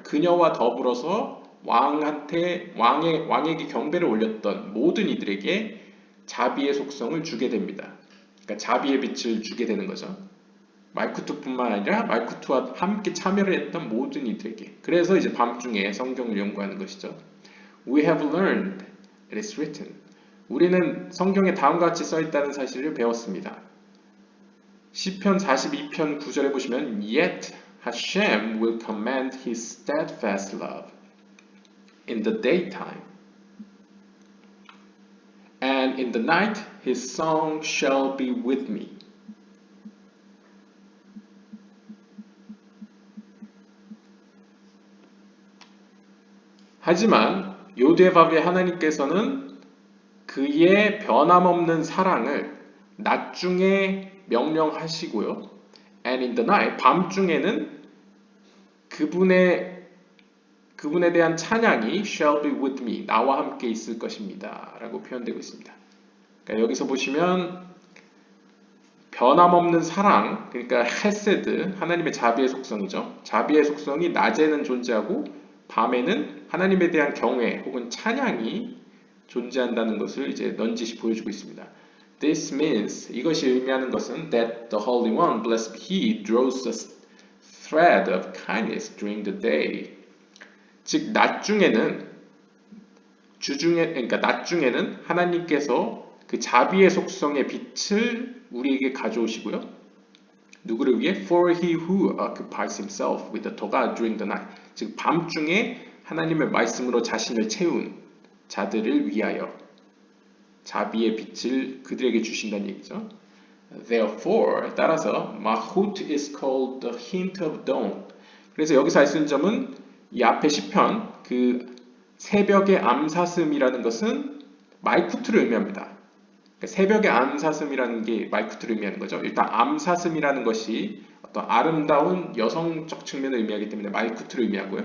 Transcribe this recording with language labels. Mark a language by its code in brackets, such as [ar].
[ko] 그녀와 더불어서 왕에게 경배를 올렸던 모든 이들에게 자비의 속성을 주게 됩니다. 그러니까 자비의 빛을 주게 되는 거죠. 말쿠트뿐만 아니라 말쿠트와 함께 참여를 했던 모든 이들에게. 그래서 이제 밤중에 성경을 연구하는 것이죠. [en] We have learned, it is written. [ko] 우리는 성경에 다음과 같이 써 있다는 사실을 배웠습니다. 시편 42편 9절에 보시면 [en] Yet Hashem will command his steadfast love in the daytime, and in the night his song shall be with me. [ko] 하지만 요데밥의 하나님께서는 그의 변함없는 사랑을 낮중에 명령하시고요. [en] And in the night, [ko] 밤중에는 그분에 대한 찬양이 [en] shall be with me, [ko] 나와 함께 있을 것입니다. 라고 표현되고 있습니다. 그러니까 여기서 보시면 변함없는 사랑, 그러니까 헤세드, 하나님의 자비의 속성이죠. 자비의 속성이 낮에는 존재하고 밤에는 하나님에 대한 경외 혹은 찬양이 존재한다는 것을 이제 넌지시 보여주고 있습니다. [en] This means, [ko] 이것이 의미하는 것은 [en] that the Holy One, blessed be He, draws a thread of kindness during the day. [ko] 즉, 낮 중에는 그러니까 낮 중에는 하나님께서 그 자비의 속성의 빛을 우리에게 가져오시고요. 누구를 위해? [en] For he who occupies himself with the Torah during the night. [ko] 즉, 밤중에 하나님의 말씀으로 자신을 채운 자들을 위하여 자비의 빛을 그들에게 주신다는 얘기죠. [en] Therefore, [ko] 따라서 [en] Mahut is called the hint of dawn. [ko] 그래서 여기서 알 수 있는 점은 이 앞에 시편 그 새벽의 암사슴이라는 것은 말쿠트를 의미합니다. 그러니까 새벽의 암사슴이라는 게 말쿠트를 의미하는 거죠. 일단 암사슴이라는 것이 어떤 아름다운 여성적 측면을 의미하기 때문에 말쿠트를 의미하고요.